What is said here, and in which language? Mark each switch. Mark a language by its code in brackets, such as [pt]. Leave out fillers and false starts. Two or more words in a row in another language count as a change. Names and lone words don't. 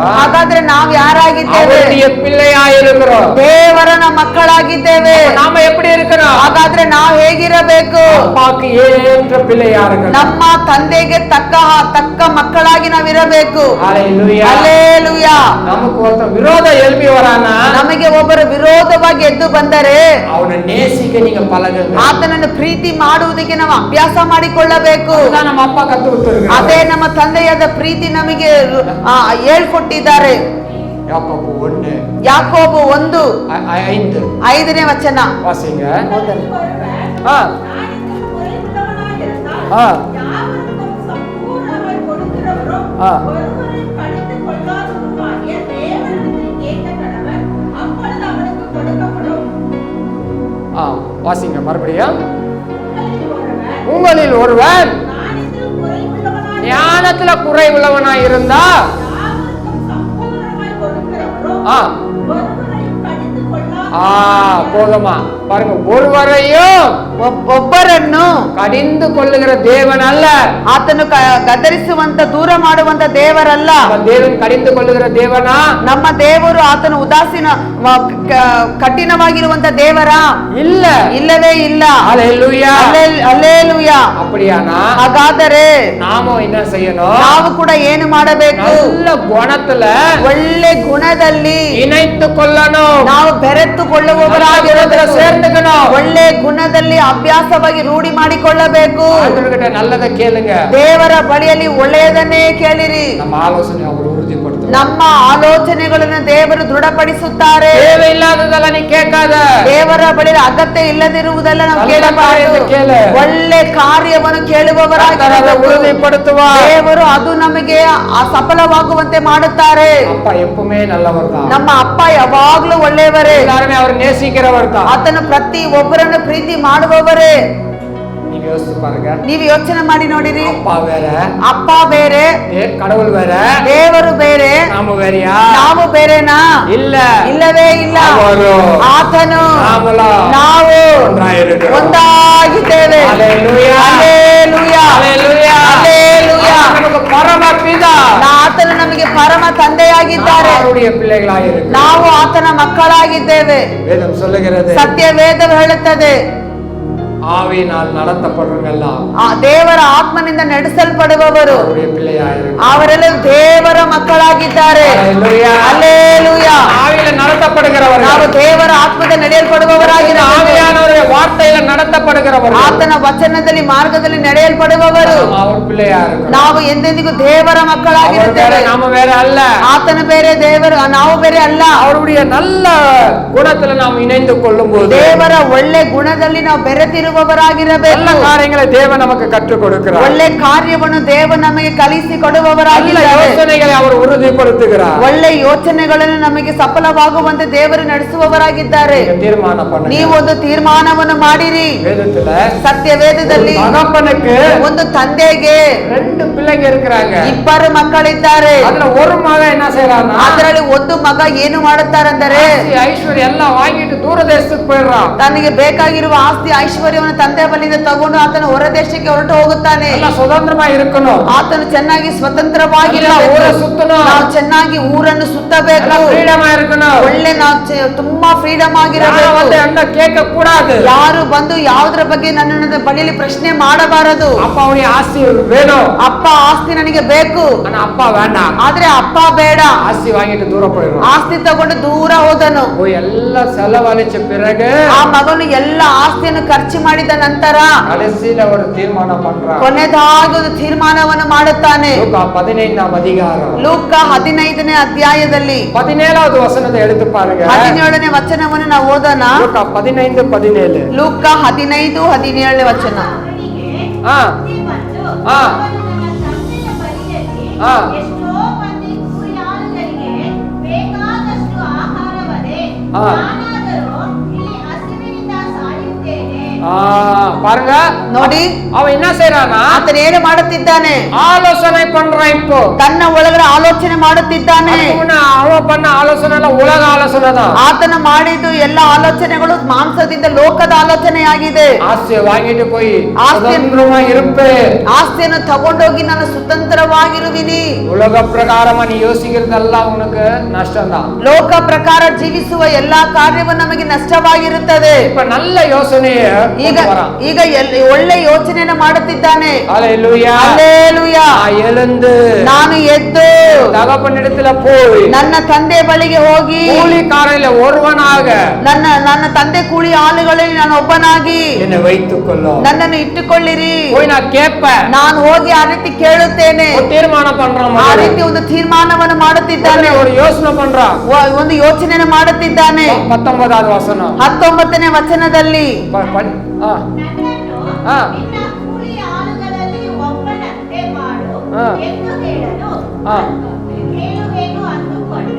[kn] ಹಾಗಾದ್ರೆ ನಾವು ಯಾರಾಗಿದ್ದೇವೆ? [ta] அவருடைய பிள்ளையா இருக்கிறோம். [kn] ದೇವರನ ಮಕ್ಕಳಾಗಿದ್ದೇವೆ. [ta] நாம எப்படி இருக்கிறோம்? [kn] ಹಾಗಾದ್ರೆ ನಾವು ಹೇಗಿರಬೇಕು? [ta] அப்பாக்கு ஏற்ற பிள்ளையா இருக்கிறோம். [kn] ನಮ್ಮ ತಂದೆಗೆ ತಕ್ಕ ಮಕ್ಕಳಾಗಿ ನಾವಿರಬೇಕು. [ta] ஹalleluya. [kn] ಹಲ್ಲೆಲೂಯಾ. [ta] நமக்கு ஒருத்தன் விரோத எழுப்பி வரானா, [kn] ನಮಗೆ ಒಬ್ಬರು ವಿರೋಧವಾಗಿ ಎದ್ದು ಬಂದರೆ [ta] அவனை நேசிக்க நீங்க பழகுங்க. [kn] ಆತನನ್ನು ಪ್ರೀತಿ ಮಾಡುವುದಕ್ಕೆ ನಾವು ಅಭ್ಯಾಸ ಮಾಡಿಕೊಳ್ಳಬೇಕು. [ta] அதுதான் நம்ம அப்பா கத்து கொடுத்திருக்காரு. [kn] ಅದೇ ನಮ್ಮ ತಂದೆಯಾದ ಪ್ರೀತಿ ನಮಗೆ ಹೇಳ್ಕೊಟ್ಟಿದ್ದಾರೆ. [ta] யாக்கோபு 1:5 [kn] ಯಾಕೋಬ 1:5 ವಚನ [ta] வாசிங்க. ஒருவன் ஆ. ஞானத்தில் குறைவுள்ளவனாய் இருந்தால் ஆ. யாவருக்கும் சம்பூர்ணமாய் கொடுக்கிறவரும் ஆ. ஒருவரையும் கடிந்து கொள்ளாதவருமாகிய தேவனிடத்தில் கேட்க கடவன். அப்பொழுது அவனுக்கு கொடுக்கப்படும். வாசிங்க மறுபடியும். உங்களில் உங்களில் ஒருவன் ஒருவன் ஞானத்தில் குறைவுள்ளவனாய் ஞானத்துல குறைவுள்ளவனாய் இருந்தா யாவருக்கும் சம்பூர்ணமாய் கொடுக்கிறவரும் ஆ. ஒருவரையும் கடிந்து கொள்ளாதவருமாகிய போதுமா பாருங்க, ஒருவரையும் [kn] ಒಬ್ಬರನ್ನು [ta] கடிந்து கொள்ளுகிற தேவன் அல்ல. [kn] ಆತನು ಗದರಿಸುವಂತ, ದೂರ ಮಾಡುವಂತ ದೇವರಲ್ಲ. [ta] நம்ம தேவன் கடிந்து கொள்ளுகிற தேவனா? [kn] ನಮ್ಮ ದೇವರು ಆತನು ಉದಾಸೀನ ಕಠಿಣವಾಗಿರುವಂತ ದೇವರ? [ta] இல்ல, [kn] ಇಲ್ಲವೇ ಇಲ್ಲ. [ta] ஹalleluya. [kn] ಹಲ್ಲೆಲೂಯಾ. [ta] அப்படியானா [kn] ಹಾಗಾದರೆ [ta] நாம என்ன செய்யணும்? [kn] ನಾವು ಕೂಡ ಏನು ಮಾಡಬೇಕು? [ta] நல்ல குணத்துல [kn] ಒಳ್ಳೆ ಗುಣದಲ್ಲಿ [ta] இணைத்து கொள்ளணும். [kn] ನಾವು ಬೆರೆತುಕೊಳ್ಳುವವರಾಗಿರಬೇಕು. [ta] சேர்ந்துக்கணும். [kn] ಒಳ್ಳೆ ಗುಣದಲ್ಲಿ ಅಭ್ಯಾಸವಾಗಿ ರೂಢಿ ಮಾಡಿಕೊಳ್ಳಬೇಕು. [ta] ஆண்டவர்கிட்ட நல்லதை கேளுங்க. [kn] ದೇವರ ಬಳಿಯಲ್ಲಿ ಒಳ್ಳೆಯದನ್ನೇ ಕೇಳಿರಿ. [ta] நம்ம ஆலோசனை அவர் உறுதிப்படுத்தும். [kn] ನಮ್ಮ ಆಲೋಚನೆಗಳನ್ನು ದೇವರು ದೃಢಪಡಿಸುತ್ತಾರೆ. [ta] தேவையில்லாததெல்லாம் நீ கேட்காத. [kn] ದೇವರ ಬಳಿ ಅಗತ್ಯ ಇಲ್ಲದಿರುವುದೆಲ್ಲ ನಾವು [ta] நல்ல [kn] ಕೇಳಬಾರದು. ಕಾರ್ಯத்தை ಕೇಳು. ಒಳ್ಳೆ ಕಾರ್ಯವನ್ನು [ta] கர்த்தர் அதை [kn] ಕೇಳುವವರಾಗಿರಬೇಕು. [ta] உறுதிப்படுத்துவார். [kn] ದೇವರು ಅದು ನಮಗೆ ಸಫಲವಾಗುವಂತೆ ಮಾಡುತ್ತಾರೆ. [ta] அப்பா எப்பவுமே நல்லவர் தான். [kn] ನಮ್ಮ ಅಪ್ಪ ಯಾವಾಗ್ಲೂ ಒಳ್ಳೆಯವರೇ. [ta] எல்லாருமே அவர் நேசிக்கிறவர் தான். [kn] ಆತನು ಪ್ರತಿ ಒಬ್ಬರನ್ನು ಪ್ರೀತಿ ಮಾಡುವವರೇ. [ta] நீங்க யோசிச்சு பாருங்க. [kn] ನೀವು ಯೋಚನೆ ಮಾಡಿ ನೋಡಿರಿ. [ta] அப்பா வேற, [kn] ಅಪ್ಪ ಬೇರೆ, [ta] கடவுள் வேற, [kn] ದೇವರು ಬೇರೆ, [ta] நாம வேறயா? [kn] ನಾವು ಬೇರೆನಾ? [ta] இல்ல, [kn] ಇಲ್ಲವೇ ಇಲ್ಲ. ಅವರು, ಆತನು [ta] நாமலாம் [kn] ನಾವು [ta] ஒன்றாயிருக்கிறோம். [kn] ಒಂದಾಗಿದ್ದೇವೆ. [ta] ஹalleluya. [kn] ಹಲ್ಲೆಲೂಯಾ. [ta] ஹalleluya. [kn] ಹಲ್ಲೆಲೂಯಾ. [ta] நமக்கு பரம பிதா. [kn] ಆತನು ನಮಗೆ ಪರಮ ತಂದೆಯಾಗಿದ್ದಾರೆ. [ta] அவருடைய பிள்ளைகளாயிருக்கிறோம். [kn] ನಾವು ಆತನ ಮಕ್ಕಳಾಗಿದ್ದೇವೆ. [ta] வேதம் சொல்லுகிறது, [kn] ಸತ್ಯ ವೇದವು ಹೇಳುತ್ತದೆ, [ta] ஆவியினால் நடத்தப்படுறவங்கெல்லாம் [kn] ಆ ದೇವರ ಆತ್ಮನಿಂದ ನಡೆಸಲ್ಪಡುವವರು [ta] அவருடைய பிள்ளையாயிருக்கிறோம். [kn] ಅವರೆಲ್ಲ ದೇವರ ಮಕ್ಕಳಾಗಿದ್ದಾರೆ. [ta] ஹalleluya. [kn] ಹಲ್ಲೆಲೂಯಾ. [ta] ஆவியில நடத்தப்படுகிறவர்கள், [kn] ನಾವು ದೇವರ ಆತ್ಮದ ನಡೆಯಲ್ಪಡುವವರಾಗಿದ್ದೇವೆ. [ta] ஆவியானவருடைய வார்த்தையில நடத்தப்படுகிறவர்கள், [kn] ಆತನ ವಚನದಲ್ಲಿ ಮಾರ್ಗದಲ್ಲಿ ನಡೆಯಲ್ಪಡುವವರು [ta] நாம அவர் பிள்ளையா இருக்கிறோம். [kn] ನಾವು ಎಂದೆಂದಿಗೂ ದೇವರ [ta] அவர் [kn] ಮಕ್ಕಳಾಗಿರುತ್ತೇವೆ. [ta] வேற, நாம வேற அல்ல. [kn] ಆತನ ಬೇರೆ, ದೇವರು ನಾವು ಬೇರೆ ಅಲ್ಲ. [ta] அவருடைய நல்ல குணத்துல நாம் இணைந்து கொள்ளும் போது [kn] ದೇವರ ಒಳ್ಳೆ ಗುಣದಲ್ಲಿ ನಾವು ಬೆರೆತಿರುವವರಾಗಿರಬೇಕು. [ta] நல்ல காரியங்களை தேவன் நமக்கு கற்றுக் கொடுக்கிறார். [kn] ಒಳ್ಳೆ ಕಾರ್ಯವನ್ನು ದೇವರು ನಮಗೆ ಕಲಿಸಿ [ta] நல்ல [kn] ಕೊಡುವವರಾಗಿದ್ದಾರೆ. [ta] யோசனைகளை அவர் உறுதிப்படுத்துகிறார். [kn] ಒಳ್ಳೆ ಯೋಚನೆಗಳನ್ನು ನಮಗೆ ಸಫಲವಾಗಿ சித்தವಾಗುವಂತೆ ದೇವರು ನಡೆಸುವವರಾಗಿದ್ದಾರೆ. [ta] நீங்க தீர்மானம் பண்ணுங்க. [kn] ನೀವು ಒಂದು ತೀರ್ಮಾನವನ್ನು ಮಾಡಿರಿ. [ta] வேதத்துல [kn] ಸತ್ಯ ವೇದದಲ್ಲಿ [ta] தகப்பனுக்கு [kn] ಒಂದು ತಂದೆಗೆ [ta] 2 பிள்ளைங்க இருக்கிறாங்க. [kn] ಇಬ್ಬರು ಮಕ್ಕಳಿದ್ದಾರೆ. [ta] அதுல ஒரு மகன் என்ன செய்யறானா, [kn] ಅದರಲ್ಲಿ ಒಂದು ಮಗ ಏನು ಮಾಡುತ್ತಾರೆಂದರೆ [ta] ஐஸ்வர்யம் எல்லாம் வாங்கிட்டு தூர தேசத்துக்கு போயிடுறான். [kn] ತನಗೆ ಬೇಕಾಗಿರುವ ಆಸ್ತಿ ಐಶ್ವರ್ಯವನ್ನು ತಂದೆ ಬಳಿಯಿಂದ ತಗೊಂಡು ಆತನು ಹೊರ ದೇಶಕ್ಕೆ ಹೊರಟು ಹೋಗುತ್ತಾನೆ. [ta] எல்லாம் சுதந்திரமா இருக்கணும். [kn] ಆತನು ಚೆನ್ನಾಗಿ ಸ್ವತಂತ್ರವಾಗಿರಬೇಕು. [ta] ஊரை சுத்தணும். [kn] ನಾವು ಚೆನ್ನಾಗಿ ಊರನ್ನು ಸುತ್ತಬೇಕು. [ta] எல்லாம் ஃப்ரீடமா இருக்கணும். [kn] ಒಳ್ಳೆ ನಾವು ತುಂಬಾ ಫ್ರೀಡಮ್ ಆಗಿರಬೇಕು. [ta] யாரும் வந்து என்ன கேட்க கூடாது. [kn] ಯಾರು ಬಂದು ಯಾವುದರ ಬಗ್ಗೆ ನನ್ನ ಬಳಿಯಲ್ಲಿ ಪ್ರಶ್ನೆ ಮಾಡಬಾರದು. [ta] அப்பாவுடைய ஆஸ்தி வேணும். [kn] ಅಪ್ಪ ಆಸ್ತಿ ನನಗೆ ಬೇಕು, [ta] ஆனா அப்பா வேண்டாம். [kn] ಆದ್ರೆ ಅಪ್ಪ ಬೇಡ. [ta] ஆஸ்தி வாங்கிட்டு தூர போயிடுறான். [kn] ಆಸ್ತಿ ತಗೊಂಡು ದೂರ ಹೋದನು. [ta] போய் எல்லாம் செலவழிச்ச பிறகு [kn] ಆ ಮಗನು ಎಲ್ಲ ಆಸ್ತಿಯನ್ನು ಖರ್ಚು ಮಾಡಿದ ನಂತರ [ta] கடைசியில ஒரு தீர்மானம் பண்றான். [kn] ಕೊನೆದಾಗಿ ಒಂದು ತೀರ್ಮಾನವನ್ನು ಮಾಡುತ್ತಾನೆ. [ta] லூக்கா 15ஆம் அதிகாரம் [kn] ಲೂಕ 15ನೇ ಅಧ್ಯಾಯದಲ್ಲಿ [ta] 17வது வசனத்தை எடுத்து பாருங்க. [kn] 17ನೇ ವಚನವನ್ನು ನಾವು ಓದೋಣ. [ta] லூக்கா 15:17. [kn] ಲೂಕ 15:17ನೇ ವಚನ. ಅವನಿಗೆ ஆ ಬುದ್ಧಿ ಬಂತು. ಆ. ಅವನು ನನ್ನ ತಂದೆಯ ಬಳಿಯಲ್ಲಿ ಆ. ಎಷ್ಟೋ ಮಂದಿ ಕೂಲಿಯಾಳುಗಳಿಗೆ ಬೇಕಾದಷ್ಟು ಆಹಾರವದೆ, ಆ. ನಾನಾದರೋ ಇಲ್ಲಿ ಹಸಿವಿನಿಂದ ಸಾಯುತ್ತೇನೆ. [ta] பாருங்க, [kn] ನೋಡಿ [ta] அவன் என்ன செய்யறானா, [kn] ಆತನು ಏನು ಮಾಡುತ್ತಿದ್ದಾನೆ? [ta] ஆலோசனை பண்றான். இப்போ [kn] ತನ್ನ ಒಳಗಡೆ ಆಲೋಚನೆ ಮಾಡುತ್ತಿದ್ದಾನೆ. [ta] அவன் பண்ண ஆலோசனை எல்லாம் உலக ஆலோசனை தான். [kn] ಆತನು ಮಾಡಿದ್ದು ಎಲ್ಲ ಆಲೋಚನೆಗಳು ಮಾಂಸದಿಂದ ಲೋಕದ ಆಲೋಚನೆಯಾಗಿದೆ. [ta] ஆஸ்தியை வாங்கிட்டு போய் ஆஸ்தி- சுதந்திரமா இருப்பேன். [kn] ಆಸ್ತಿಯನ್ನು ತಗೊಂಡೋಗಿ ನಾನು ಸ್ವತಂತ್ರವಾಗಿರುವಿನಿ. [ta] உலக பிரகாரமா நீ யோசிக்கிறதெல்லாம் உனக்கு நஷ்டம் தான். [kn] ಲೋಕ ಪ್ರಕಾರ ಜೀವಿಸುವ ಎಲ್ಲಾ ಕಾರ್ಯವು ನಮಗೆ ನಷ್ಟವಾಗಿರುತ್ತದೆ. [ta] இப்ப நல்ல யோசனைய [kn] ಈಗ ಈಗ ಒಳ್ಳೆ ಯೋಚನೆಯನ್ನು ಮಾಡುತ್ತಿದ್ದಾನೆ. [ta] ஹல்லேலூயா. [kn] ಹಲ್ಲೇಲೂಯಾ. [ta] எழுந்து [kn] ನಾನು ಎದ್ದು [ta] தகப்பனிடத்துல போய் [kn] ನನ್ನ ತಂದೆ ಬಳಿಗೆ ಹೋಗಿ [ta] கூலிக்காரரில் ஒருவனாக [kn] ನನ್ನ ತಂದೆ ಕೂಲಿ ಆಳುಗಳಲ್ಲಿ ನಾನು ಒಬ್ಬನಾಗಿ [ta] என்னை வைத்துக் கொள்ளும். [kn] ನನ್ನನ್ನು ಇಟ್ಟುಕೊಳ್ಳಿರಿ. [ta] போய் நான் கேட்பேன். [kn] ನಾನು ಹೋಗಿ ಆ ರೀತಿ ಕೇಳುತ್ತೇನೆ. [ta] ஒரு தீர்மானம் பண்றான். [kn] ಆ ರೀತಿ ಒಂದು ತೀರ್ಮಾನವನ್ನು ಮಾಡುತ್ತಿದ್ದಾನೆ. [ta] ஒரு யோசனை பண்றான். [kn] ಒಂದು ಯೋಚನೆಯನ್ನು ಮಾಡುತ್ತಿದ್ದಾನೆ. [ta] 19வது வசனம். [kn] 19ನೇ ವಚನದಲ್ಲಿ ஆ. ನನ್ನನ್ನು ಆ. ನಿನ್ನ ಕೂಲಿಯಾಳುಗಳಲ್ಲಿ ಒಬ್ಬನಂತೆ ಮಾಡು ಆ. ಎಂದು ಹೇಳಲು ಆ. ಹೇಳುವೆನು ಅಂದುಕೊಂಡು